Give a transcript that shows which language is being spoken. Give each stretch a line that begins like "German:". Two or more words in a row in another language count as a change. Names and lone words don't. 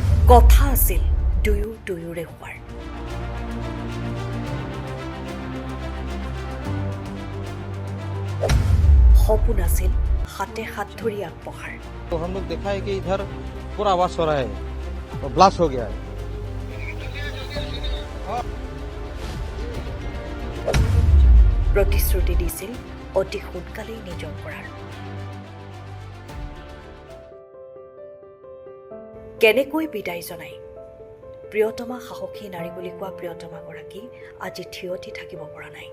Assamese: কথা আছিল দুয়োৰে হোৱাৰ। সপোন আছিল হাতে হাত ধৰি আগবঢ়াৰ।
Hindi: तो हम लोग देखा है कि इधर पूरा आवाज हो रहा है और ब्लास्ट हो गया है।
Assamese: প্ৰতিশ্ৰুতি দিছিল অতি সোনকালেই নিজৰ কৰাৰ। কেনেকৈ বিদায় জনাই প্ৰিয়তমা সাহসী নাৰী বুলি কোৱা প্ৰিয়তমাগৰাকী আজি থিয়তি থাকিব পৰা নাই।